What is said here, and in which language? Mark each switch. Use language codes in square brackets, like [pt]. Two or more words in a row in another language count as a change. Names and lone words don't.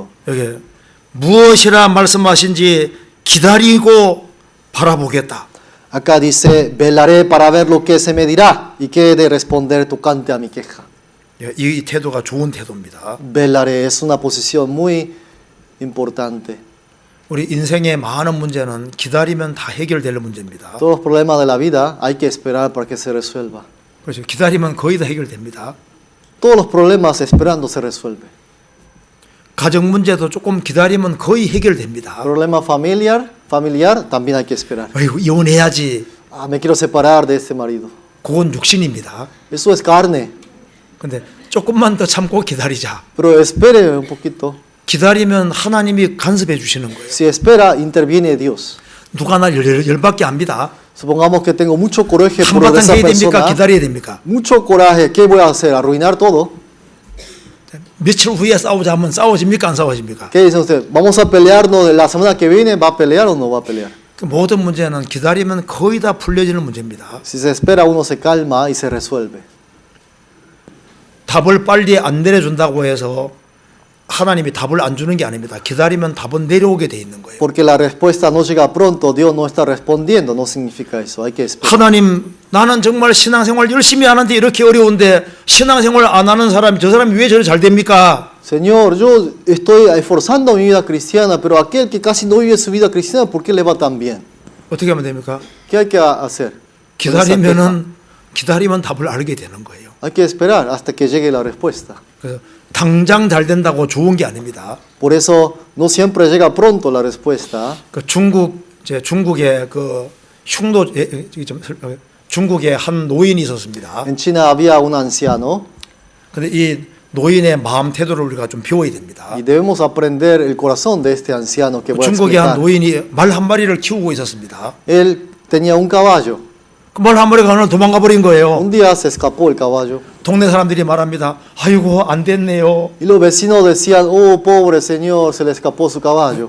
[ko] 여기 무엇이라 말씀하신지 기다리고 바라보겠다. [es] Acá dice, velaré para ver lo que se me dirá y qué he de responder tocante a mi queja. [ko] 이 태도가 좋은 태도입니다. [es] Velaré es una posición muy importante. [ko] 우리 인생의 많은 문제는 기다리면 다 해결될 문제입니다. [es] Todos los problemas de la vida hay que esperar para que se resuelva. [ko] 그렇죠. 기다리면 거의 다 해결됩니다. [es] Todos los problemas esperando se resuelve. [ko] 가정 문제도 조금 기다리면 거의 해결됩니다. [es] Problema familiar también hay que esperar. [ko] 아이고 이혼해야지. [es] Me quiero separar de este marido. [ko] 그건 육신입니다. [es] Eso es carne. [ko] 근데 조금만 더 참고 기다리자. [es] Pero espere un poquito. [ko] 기다리면 하나님이 간섭해 주시는 거예요. [es] Si espera, interviene Dios. [ko] 누가 날 열받게 합니다. [es] Supongamos que tengo mucho coraje por [ko] 한바탕 [es] esa [ko] 해야 됩니까? [es] persona. [ko] 기다려야 됩니까? [es] Mucho coraje. ¿Qué voy a hacer? ¿Arruinar todo? [ko] 며칠 후에 싸우자 하면 싸워집니까? 안 싸워집니까? [es] ¿Qué dice usted? ¿Vamos a pelearnos la semana que viene? ¿Va a pelear o no va a pelear? [ko] 그 모든 문제는 기다리면 거의 다 풀려지는 문제입니다. [es] Si se espera, uno se calma y se resuelve. [ko] 답을 빨리 안 내려준다고 해서 하나님이 답을 안 주는 게 아닙니다. 기다리면 답은 내려오게 돼 있는 거예요. [es] Porque la respuesta no llega pronto, Dios no está respondiendo, no significa eso, hay que esperar. [ko] 하나님, 나는 정말 신앙생활 열심히 하는데 이렇게 어려운데 신앙생활 안 하는 사람이 저 사람이 왜 저리 잘 됩니까? [es] Señor, yo estoy esforzando mi vida cristiana, pero aquel que casi no vive su vida cristiana, ¿por qué le va tan bien? [ko] 어떻게 하면 됩니까? [es] ¿Qué hay que hacer? [ko] 기다리면 답을 알게 되는 거예요. [es] Hay que esperar hasta que llegue la respuesta. [ko] 그래서 당장 잘 된다고 좋은 게 아닙니다. [es] Por eso no siempre llega pronto la respuesta. [ko] 그 중국의 그 흉노 중국에 한 노인이 있었습니다. [es] En China había un anciano [ko] 근데 이 노인의 마음 태도를 우리가 좀 배워야 됩니다. [es] y debemos aprender el corazón de este anciano que voy a [ko] 중국의 한 [es] explicar. [ko] 노인이 말 한 마리를 키우고 있었습니다. [es] Él tenía un caballo. [ko] 그 말 한 마리가 오늘 도망가 버린 거예요. Un día se escapó el caballo. 동네 사람들이 말합니다. 아이고 안 됐네요. [es] Y los vecinos decían, oh, pobre señor, se le escapó su caballo.